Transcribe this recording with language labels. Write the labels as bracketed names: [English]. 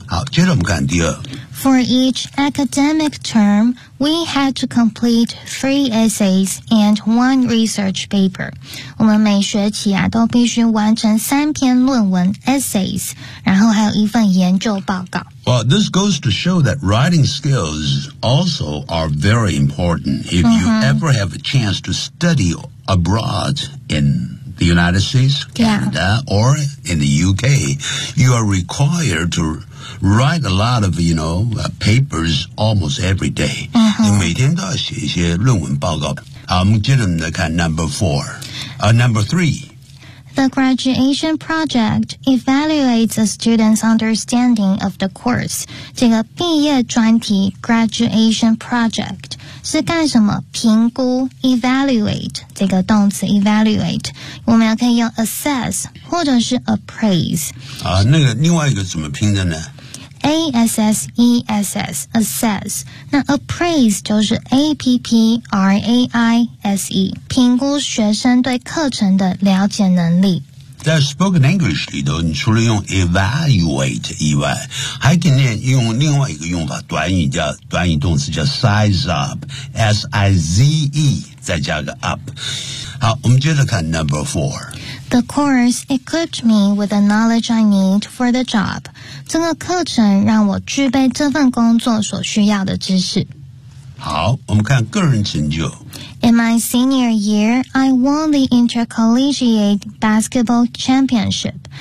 [Chinese] 好接着我们看第二。 [English] For each academic term, we had to complete 3 essays and 1 research paper. [Chinese] 我们每学期啊都必须完成三篇论文 essays, 然后还有一份研究报告。 [English] Well, this goes to show that writing skills also are very important. If you、mm-hmm. ever have a chance to study abroad in the United States, Canada,、 yeah. or in the UK, you are required to write a lot of, you know, papers almost every day.、 Mm-hmm. [Chinese] 你每天都要写一些论文报告。好，我们接着来看 number four,、number three. [English] The graduation project evaluates a student's understanding of the course. [Chinese] 这个毕业专题 [English] graduation project, [Chinese] 是干什么？评估 evaluate 这个动词 evaluate， 我们也可以用 assess 或者是 appraise。啊，那个另外一个怎么拼的呢？ A-S-S-E-S-S assess， 那 appraise 就是 A-P-P-R-A-I-S-E，评估学生对课程的了解能力。在 spoken English 里头，你除了用 evaluate 以外，还可以用另外一个用法，短语动词叫 size up， S-I-Z-E 再加个 up。好，我们接着看 number 4。 [English] The course equipped me with the knowledge I need for the job. [Chinese] 这个课程让我具备这份工作所需要的知识。好，我们看个人成就。 [English] In my senior year, I won the intercollegiate basketball championship.